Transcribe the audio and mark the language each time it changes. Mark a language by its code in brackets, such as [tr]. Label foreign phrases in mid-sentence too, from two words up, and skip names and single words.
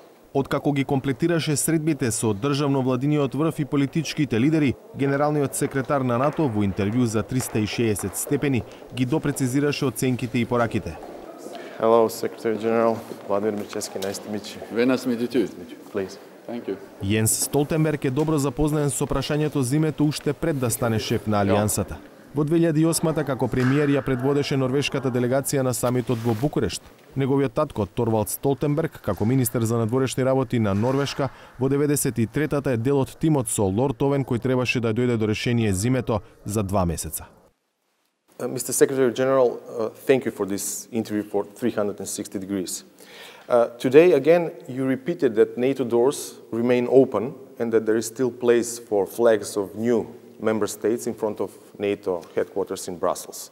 [mk] Откако ги комплетираше средбите со државно-владиниот врв и политичките лидери, генералниот секретар на НАТО во интервју за 360 степени ги допрецизираше оценките и пораките. [en] Hello, Secretary General Vladimir Mirčevski. Nice to meet you. Very nice to meet you too. Please. Thank you. [mk] Јенс Столтенберг е добро запознаен со прашањето за името уште пред да стане шеф на Алијансата. Во 2008-та како премиер ја предводеше норвешката делегација на самитот во Букурешт. Неговиот татко Торвалд Столтенберг како министер за надворешни работи на Норвешка во 93-та е дел од тимот со Лорд Овен кој требаше да дојде до решение зимето за 2 месеца. [en] Mr. Secretary General, thank you for this interview for 360 degrees. Today, again, you repeated that NATO doors remain open and that there is still place for flags of new member states in front of NATO headquarters in Brussels.